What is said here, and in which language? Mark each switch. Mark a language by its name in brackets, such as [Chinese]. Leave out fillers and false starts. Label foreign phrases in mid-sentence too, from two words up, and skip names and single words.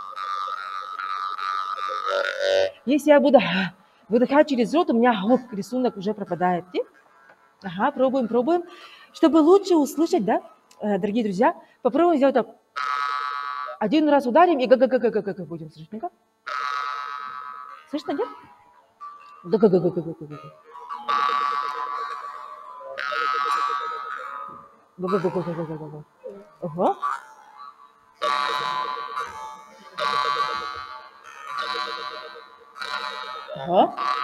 [Russian] Если я буду выдыхать через рот, у меня рисунок уже пропадает. Ага, пробуем. Чтобы лучше услышать, да, дорогие друзья, попробуем сделать так. Один раз ударим и га-га-га-га-га-га будем слышать. Ну-ка. Слышно, нет? Га-га-га-га-га-га-га. Га-га-га-га-га-га-га. Ага. Ага.